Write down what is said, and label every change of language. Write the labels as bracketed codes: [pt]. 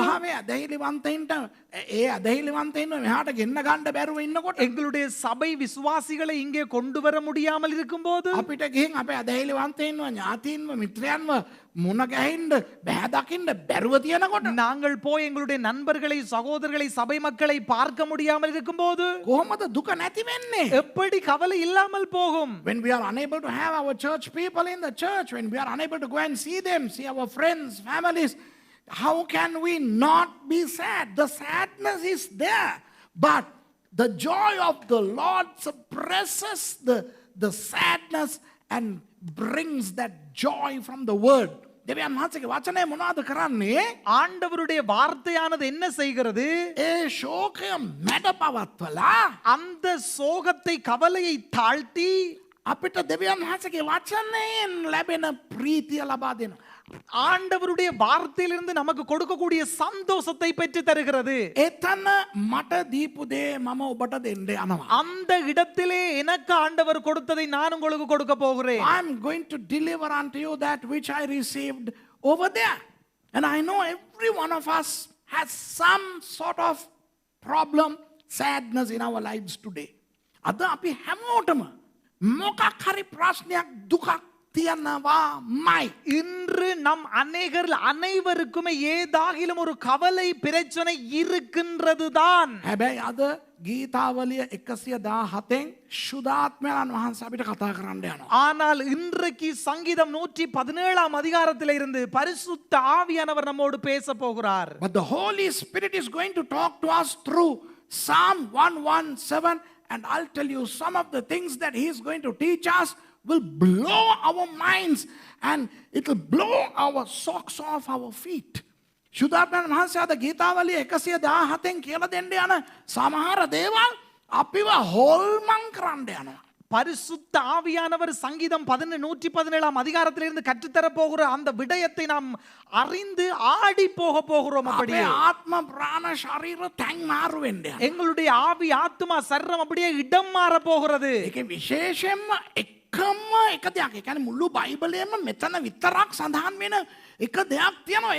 [si] සභාවේ අදහිලිවන්තයින්ට ඒ අදහිලිවන්තයින්ව මෙහාට ගෙන්න ගන්න බැරුව ඉන්නකොට, [ta] எங்களுடைய சபை விசுவாசிகளை இங்கே கொண்டு வர முடியாமல் இருக்கும்போது, [si] අපිට ගිහින් අපේ අදහිලිවන්තයින්ව ඥාතීන්ව මිත්‍රයන්ව මුණ ගැහින්න බෑ දකින්න බැරුව තියෙනකොට, [ta] நாங்கள் போய் எங்களுடைய நண்பர்களை சகோதரர்களை சபை மக்களை பார்க்க முடியாமல் இருக்கும்போது [si] කොහොමද දුක නැති වෙන්නේ? [ta] எப்படி கவலை இல்லாமல் போகும்? [en] When we are unable to have our church people in the church, when we are unable to go and see them, see our friends, families, how can we not be sad? The sadness is there, but the joy of the Lord suppresses the sadness and brings that joy from the word. [si] දෙවියන් වහන්සේගේ වචනය මොනවද කරන්නේ? [ta] ஆண்டவருடைய வார்த்தையானது என்ன செய்கிறது? [si] ඒ ශෝකය මැඩ පවත්වලා [ta] அந்த சோகத்தை கவலையை தாழ்த்தி [si] අපිට දෙවියන් වහන්සේගේ වචනයෙන් ලැබෙන ප්‍රීතිය ලබා දෙනවා. [ta] ஆண்டவருடைய வார்த்தையிலிருந்து நமக்கு கொடுக்கக்கூடிய சந்தோஷத்தை பெற்று தருகிறது. [si] එතන මට දීපු දේ මම ඔබට දෙන්න යනවා. [ta] அந்த இடத்திலே எனக்கு ஆண்டவர் கொடுத்ததை நான் உங்களுக்கு கொடுக்க போகிறேன். [en] I'm going to deliver unto you that which I received over there. And I know every one of us has some sort of problem, sadness in our lives today. [si] අද අපි හැමෝටම මොකක් හරි ප්‍රශ්නයක් දුකක් තියනවාමයි. [ta] இன்று நம் அனைவருக்குமே ஏதாகிலும் ஒரு கவலை பிரச்சனை இருக்கின்றதுதான். [si] හැබැයි අද ගීතාවලිය 117න් ශුද්ධාත්මයන් වහන්සේ අපිට කතා කරන්න යනවා. [ta] ஆனால் இன்றைக்கு சங்கீதம் 117 அதிகாரத்தில் இருந்து பரிசுத்த ஆவியானவர் நம்மோடு பேச போகிறார். [en] But the Holy Spirit is going to talk to us through Psalm 117, and I'll tell you some of the things that he is going to teach us will blow our minds and it will blow our socks off our feet. [si] ශුද්ධාත්මයන් වහන්සේ අද ගීතාවලිය 117න් කියලා දෙන්න යන සමහර දේවල් අපිව හොල්මන් කරන්න යනවා. [ta] பரிசுத்த ஆவியானவர் சங்கீதம் 117 அதிகாரத்திலிருந்து கற்றுத்தர போகிற அந்த விடயத்தை நாம் அறிந்து ஆடி போகிறோம். அப்படியே [si] අපේ ආත්ම ප්‍රාණ ශරීර තැන් මාරු වෙන්න යනවා. [ta] எங்களுடைய ஆவி ஆத்மா சரீரம் அப்படியே இடம் மாற போகிறது. [si] ඒකේ විශේෂයෙන්ම එකම එක දෙයක්. ඒ කියන්නේ මුළු බයිබලයේම මෙතන විතරක් සඳහන් වෙන එක දෙයක් තියෙනවා.